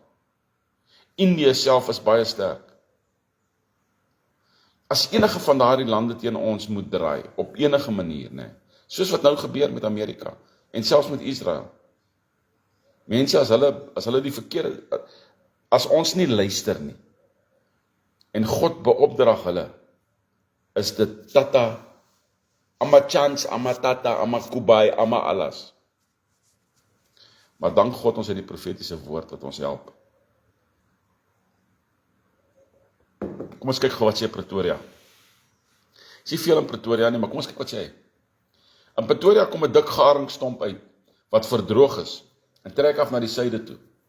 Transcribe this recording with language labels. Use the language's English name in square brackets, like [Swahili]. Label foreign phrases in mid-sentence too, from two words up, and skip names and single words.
[Afrikaans] Indië self is baie sterk. As enige van daardie lande teen ons moet draai, op enige manier, Soos wat nou gebeur met Amerika, en selfs met Israel. Mense, as hulle die verkeerde, as ons nie luister nie, en God beopdrag hulle, is dit tata, ama chance, ama tata, ama kubai, ama alles. Maar dank God ons het die profetiese woord wat ons help. Kom ons kyk gou wat sê Pretoria. Ek sien veel in Pretoria nie, maar kom ons kyk wat sê hy. In Pretoria kom 'n dik garingstomp uit, wat verdroog is, en trek af na die suide toe.